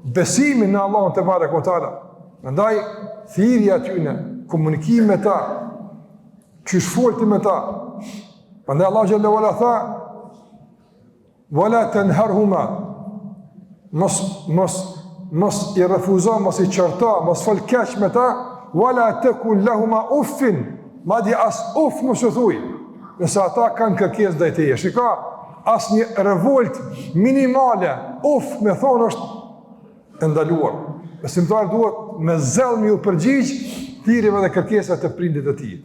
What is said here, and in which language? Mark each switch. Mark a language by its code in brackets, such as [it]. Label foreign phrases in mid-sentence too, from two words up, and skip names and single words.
[sq] besimin në Allahun [ar] تبارك وتعالى. [sq] Prandaj thirrja atyne, komunikimi me ta, qysh folti me ta. Prandaj Allah xhallahu ala tha: [ar] "ولا تنهرهما", [sq] mos i refuzo, mos i qërta, mos fol keq me ta, [ar] "ولا تكن لهما أف", [sq] madje as uff mos u thuj, nëse ata kanë kërkesë ndaj teje. Shiko, asnjë revolt minimale, uff me thonë është e ndaluar. Besimtari duhet me zell me u përgjigj thirrjeve dhe kërkesave të prindit të tij.